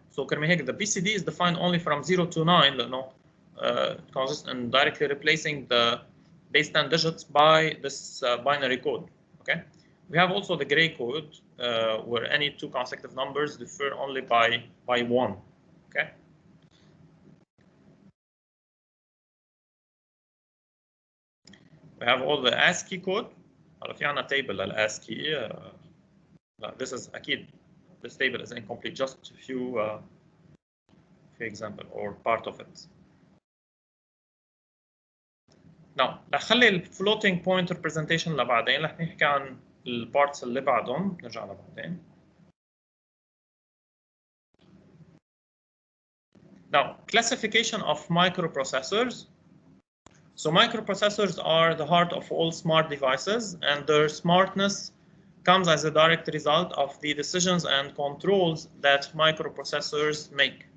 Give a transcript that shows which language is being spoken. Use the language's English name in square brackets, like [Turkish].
[English] So [Arabic] كرمال هيك [English] the BCD is defined only from 0 to 9 لأنه it consists in directly replacing the base 10 digits by this binary code. Okay, we have also the gray code where any two consecutive numbers differ only by 1. Okay. We have all the ASCII code. [Arabic] هلا في عنا table للASCII. [English] This is أكيد this table is incomplete. Just a few example or part of it. [Arabic] Now نخلي الفلوتينج بوينت representation لبعدين. رح نحكي عن البارتس اللي بعدهم نرجع لبعدين. [English] Now classification of microprocessors. So microprocessors are the heart of all smart devices, and their smartness comes as a direct result of the decisions and controls that microprocessors make.